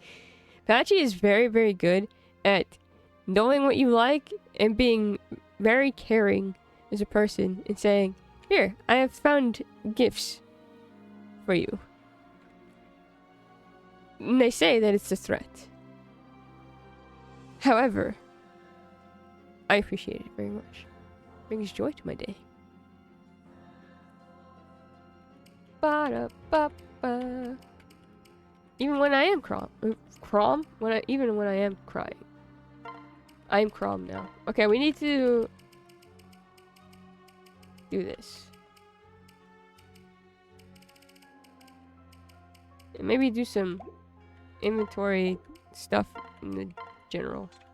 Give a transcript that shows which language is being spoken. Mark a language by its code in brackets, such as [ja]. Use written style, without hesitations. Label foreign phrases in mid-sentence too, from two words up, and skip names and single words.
[en] Patchy is very, very good at knowing what you like and being very caring as a person and saying, here, I have found gifts for you. And they say that it's a threat. However, I appreciate it very much. It brings joy to my day. Ba-da-ba-ba. Even when I am even when I am crying. I am Crom now. Okay, we need to do this. And maybe do some inventory stuff in the general.